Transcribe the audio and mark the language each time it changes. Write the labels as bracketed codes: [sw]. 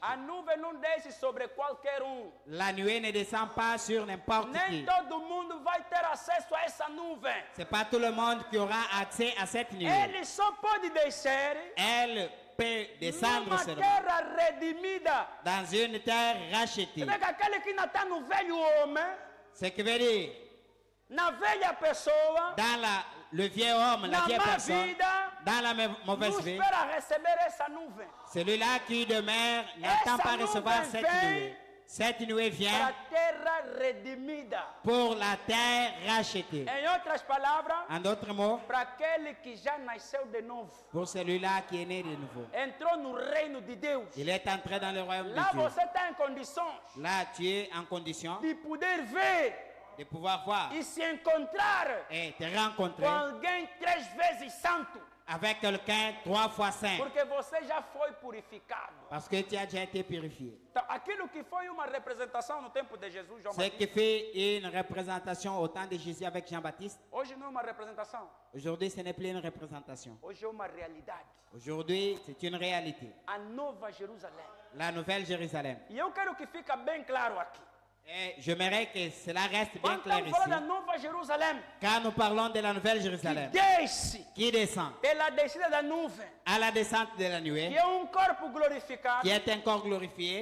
[pt] A nuvem não desce sobre qualquer [fr] La nuée ne descend pas sur n'importe [pt] Nem [fr] qui. [pt] todo mundo vai ter acesso a essa nuvem. [fr] C'est pas tout le monde qui aura accès à cette nuée. [pt] Ele só pode descer [fr] Elle peut descendre [pt] numa [fr] seulement [pt] terra redimida. [fr] dans une terre rachetée. [pt] Você vê que aquele que ainda está no velho homem, [fr] Ce qui veut dire, [pt] na velha pessoa, [fr] dans le vieux homme, la [pt] na [fr] vieille [pt] má [fr] personne, [pt] vida, [fr] dans la mauvaise [pt] não [fr] vie, [pt] espera receber essa nuvem. [fr] celui-là qui demeure n'attend [pt] Essa [fr] pas recevoir [pt] nuvem [fr] cette [pt] vem [fr] nuée. Cette nuée [pt] Para [fr] vient [pt] a terra redimida. [fr] pour la terre rachetée. [pt] Em outras palavras, [fr] En d'autres mots, [pt] para aquele que já nasceu de novo, [fr] pour celui-là qui est né de nouveau. [pt] entrou no reino de Deus. [fr] Il est entré dans le royaume [pt] Lá [fr] de Dieu. [pt] você está em condições [fr] Là, tu es en condition [pt] de poder ver [fr] de pouvoir voir [pt] e se encontrar [fr] et te rencontrer [pt] com alguém 3 vezes santo, [fr] avec quelqu'un 3 fois saint. [pt] porque você já foi purificado. [fr] Parce que tu as déjà été purifié. [pt] Então, aquilo que foi uma representação no tempo de Jesus, João [fr] Ce qui [pt] Batista, [fr] fait une représentation au temps de Jésus avec Jean-Baptiste, [pt] hoje não é uma representação, [fr] aujourd'hui ce n'est plus une représentation. [pt] hoje é uma realidade. [fr] Aujourd'hui, c'est une réalité. [pt] A nova Jerusalém. [fr] La nouvelle Jérusalem. [pt] E eu quero que fique bem claro aqui. [fr] Et j'aimerais que cela reste bien [pt] Quando [fr] clair [pt] estamos falando da [fr] ici. [pt] nova Jerusalém, [fr] Quand nous parlons de la nouvelle [pt] que [fr] Jérusalem, [pt] desce [fr] qui descend [pt] pela descida da nuvem, [fr] à la descente de la [pt] que [fr] nuée, [pt] é um corpo glorificado, [fr] qui est encore glorifié,